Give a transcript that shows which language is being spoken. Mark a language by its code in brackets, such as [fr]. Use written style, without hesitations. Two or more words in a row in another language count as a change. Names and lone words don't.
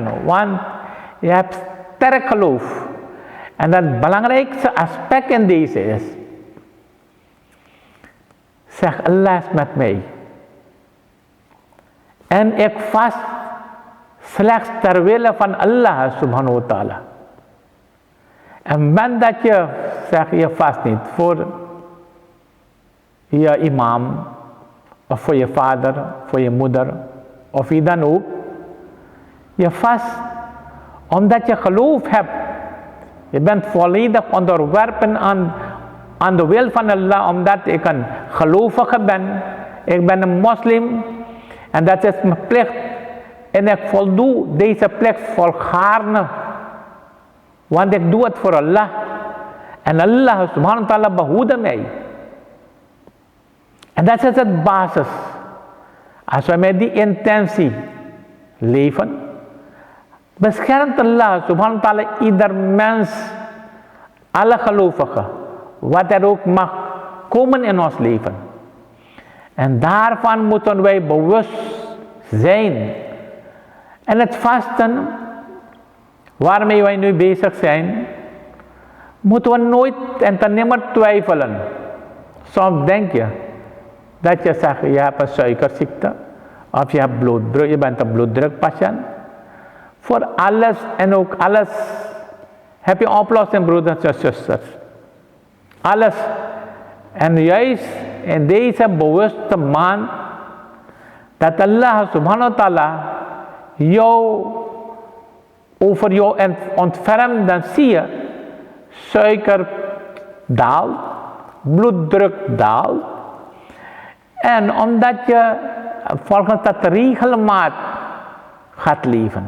[nl] Want je hebt sterk geloof. En het belangrijkste aspect in deze is, zeg, Allah is met mij. En ik vast slechts ter wille van Allah [ar] سبحانه وتعالى. [nl] En ben dat je zegt, je vast niet voor je imam, of voor je vader, voor je moeder, of wie dan ook. Je vast omdat je geloof hebt. Je bent volledig onderworpen aan de wil van Allah, omdat ik een gelovige ben. Ik ben een moslim en dat is mijn plicht. En ik voldoe deze plicht volgaarne. Want ik doe het voor Allah. En Allah [ar] سبحانه وتعالى [nl] behoede mij. En dat is het basis. Als we met die intentie leven, beschermt Allah [ar] سبحانه وتعالى [nl] ieder mens, alle gelovigen, wat er ook mag komen in ons leven. En daarvan moeten wij bewust zijn. En het vasten, waarmee wij nu bezig zijn, moeten we nooit en ten nimmer twijfelen. Soms denk je dat je zegt, je hebt een suikerziekte, of je hebt bloeddruk, je bent een bloeddrukpatiënt. Voor alles en ook alles heb je een oplossing, broeders en zusters. Alles. En juist in deze bewuste maand, dat Allah [ar] سبحانه وتعالى [nl] jou over jou ontfermt, dan zie je suiker daalt, bloeddruk daalt. En omdat je volgens dat regelmaat gaat leven.